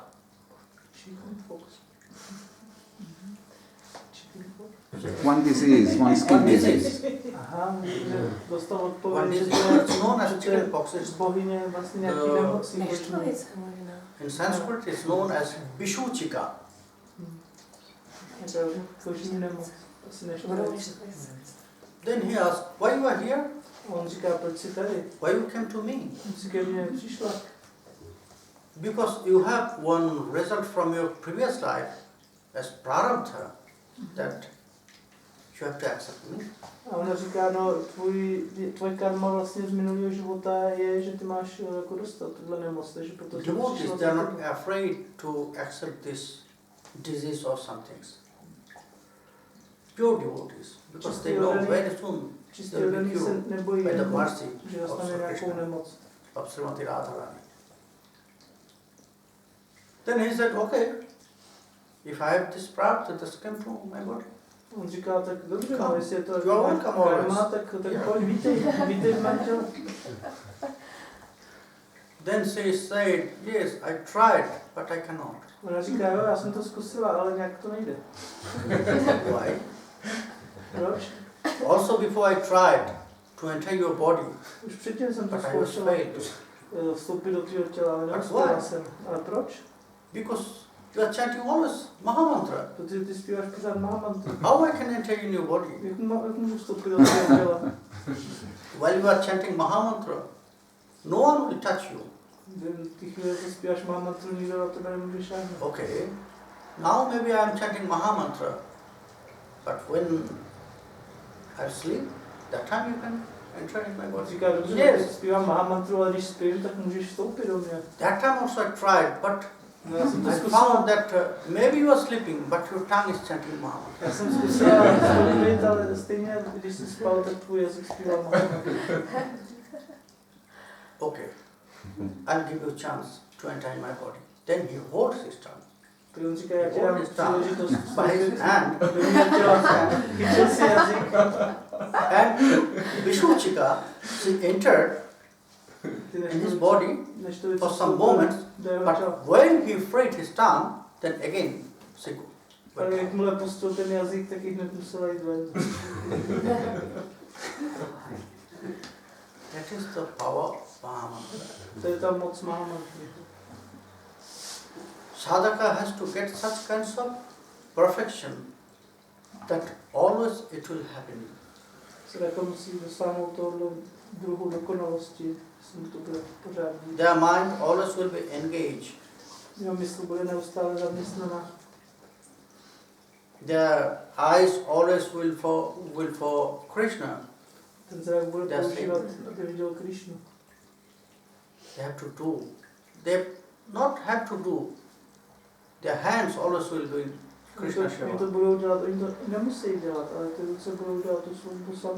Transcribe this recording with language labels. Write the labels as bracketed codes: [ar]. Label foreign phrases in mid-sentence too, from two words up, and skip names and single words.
[en] Chicken fox. Chicken fox. One disease, one skin One disease. disease. [cs] Aha, že dostal [en] One [cs] odpověď, že [en] disease, [cs] to je, [en] it's known as [cs] že to je [en] chickenpox. It's, [cs] bohyně vlastně nějaký [en] The- [cs] nemocí. Neštovice možná. [en] in Sanskrit, it's known as Vishuchika. [cs] Nějaká kožní nemoc. Asi Budou neštovice. neštovice. [en] Then he asked, why you are here? [cs] A on říká, proč jsi tady? [en] Why you came to me? [cs] Jsi ke mně přišla. [en] Because you have one result from your previous life as prarabdha that you have to accept me. [cs] A ona říká, no, tvoje karma vlastně z minulého života je, že ty máš jako dostat tuhle nemoc, takže proto jsi [en] Devotees, [cs] přišla [en] they are [cs] za [en] not [cs] tebou. [en] afraid to accept this disease or some things. Pure devotees, because they know very soon [cs] Čistě [en] they'll be [cs] oddaný se [en] cured [cs] nebojí, [en] by the mercy [cs] že [en] of [cs] dostane [en] Sri [cs] nějakou [en] Krishna, [cs] nemoc. [en] of Srimati Radharani. Then he said, okay, if I have this prarabdha, just come to my body. [cs] On říká, tak dobře, [en] Come. [cs] no, jestli je to [en] You are welcome [cs] karma, [en] always. [cs] tak [en] Yeah. [cs] pojď, vítej v mém těle. [en] Then she said, yes, I tried, but I cannot. [cs] Ona říká, jo, já jsem to zkusila, ale nějak to nejde. [en] Why? [cs] Proč? [en] Also before I tried to enter your body, [cs] Už předtím jsem to [en] but I was [cs] zkoušela [en] failed. [cs] vstoupit do tvého těla, ale [en] why? [cs] neuspěla jsem. Ale proč? [en] Because you are chanting always Mahamantra. [cs] Protože ty zpíváš pořád Mahamantru. [en] How I can enter in your body? [cs] Jak můžu vstoupit do tvého těla? [en] While you are chanting Mahamantra, no one will touch you. [cs] Ty chvíle, co zpíváš Mahamantru, nikdo na tebe nemůže šáhnout. [en] Okay. Now maybe I am chanting Mahamantra, but when I sleep, that time you can enter in my body. [cs] Říká, dobře, [en] Yes. [cs] yes. Zpívám Mahamantru, ale když spím, tak můžeš vstoupit do mě. [en] That time also I tried, but [cs] No, já jsem to [en] I [cs] zkusila. [en] found that maybe you are sleeping, but your tongue is chanting Mama. [cs] Já jsem zkusila zlobit, ale stejně, když jsi spal, tak tvůj jazyk zpíval Mama. [en] Okay, I'll give you a chance to enter in my body. Then he holds his tongue. [cs] Tak on říká, já ti dám příležitost [en] By his hand, [cs] do mě těla, chytil si jazyk. [en] and Vishnuchika, she entered in his body for some moments, but when he freed his tongue, then again she [cs] Ale jakmile pustil ten jazyk, tak ji hned musela jít ven. [en] That is the power of Mahamantra. [cs] To je ta moc Mahamantry. [en] Sadhaka has to get such kinds of perfection that always it will happen. [cs] Sadhaka musí dosáhnout tohoto druhu dokonalosti, jestli mu to bude pořád dít. [en] Their mind always will be engaged. [cs] Jeho mysl bude neustále zaměstnaná. [en] Their eyes always will for Krishna. [cs] Ten zrak bude [en] That's [cs] používat, aby viděl Krišnu. [en] They have to do. They not have to do. Their hands always will do Krishna [cs] Oni to [en] Seva. [cs] budou dělat, oni to nemusí dělat, ale ty ruce budou dělat tu službu sami.